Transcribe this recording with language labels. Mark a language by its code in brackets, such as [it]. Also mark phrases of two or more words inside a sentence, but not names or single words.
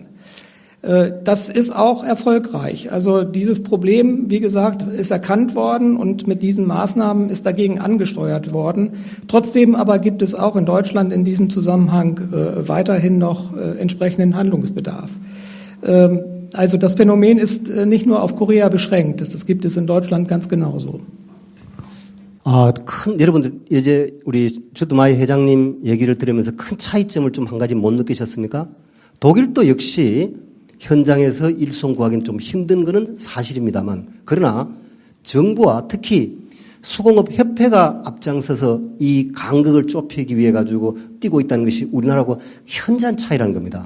[de] Das ist auch erfolgreich. Also dieses Problem, wie gesagt, ist erkannt worden und mit diesen Maßnahmen ist dagegen angesteuert worden. Trotzdem aber gibt es auch in Deutschland in diesem Zusammenhang weiterhin noch entsprechenden Handlungsbedarf. Also das Phänomen ist nicht nur auf Korea beschränkt. Das gibt es in Deutschland ganz genauso. [ko] 여러분들 이제 우리 주트마이 회장님 얘기를 들으면서 큰 차이점을 좀 한 가지 못 느끼셨습니까? 독일도 역시 현장에서 일손 구하기는 좀 힘든 것은 사실입니다만, 그러나 정부와 특히 수공업협회가 앞장서서 이 간극을 좁히기 위해 가지고 뛰고 있다는 것이 우리나라하고 현저한 차이라는 겁니다.